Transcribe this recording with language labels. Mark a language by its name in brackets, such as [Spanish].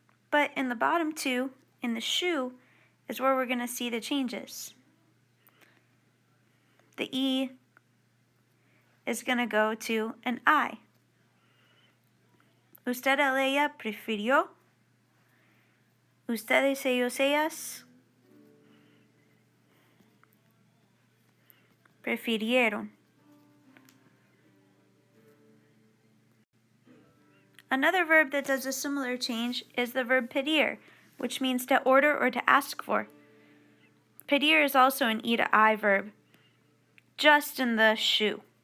[English] But in the bottom two, in the shoe, is where we're going to see the changes. The E is going to go to an I. [Spanish] Usted, él, ella prefirió. Ustedes, ellos, ellas prefirieron. [English] Another verb that does a similar change is the verb pedir, which means to order or to ask for. Pedir is also an E to I verb, just in the shoe.